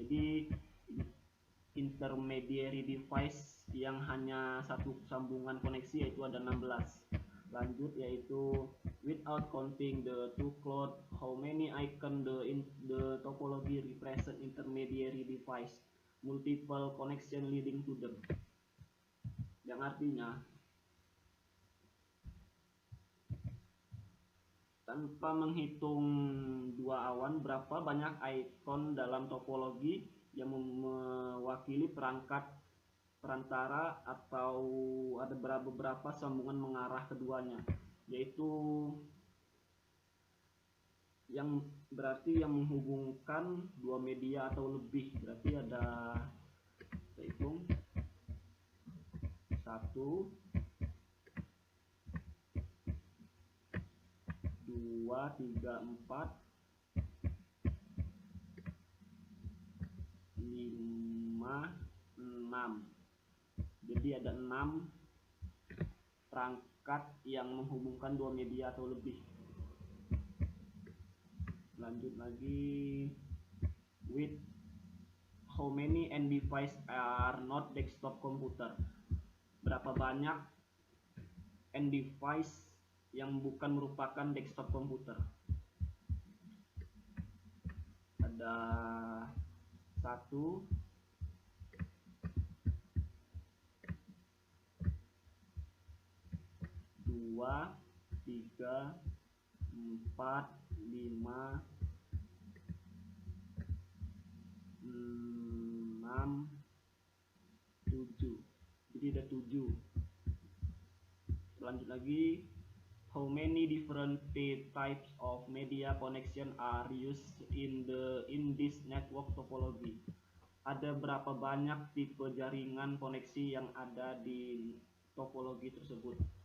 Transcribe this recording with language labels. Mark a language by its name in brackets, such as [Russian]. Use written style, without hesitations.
[Indonesian] Jadi intermediary device yang hanya satu sambungan koneksi yaitu ada 16. Lanjut, yaitu [English] without counting the two cloud, how many icon the topology represent intermediary device? Multiple connection leading to them. [Indonesian] Yang artinya tanpa menghitung dua awan, berapa banyak icon dalam topologi yang mewakili perantara atau ada beberapa sambungan mengarah keduanya, yaitu yang berarti yang menghubungkan dua media atau lebih. Berarti ada, kita hitung 1, 2, 3, 4, 5, 6. Jadi ada 6 perangkat yang menghubungkan dua media atau lebih. Lanjut lagi, [English] with how many end device are not desktop computer? [Indonesian] Berapa banyak end device yang bukan merupakan desktop komputer? Ada 1, 2, 3, 4, 5, 6, 7, 7. Jadi ada 7. Lanjut lagi, [English] how many different types of media connection are used in this network topology? [Indonesian] Ada berapa banyak tipe jaringan koneksi yang ada di topologi tersebut?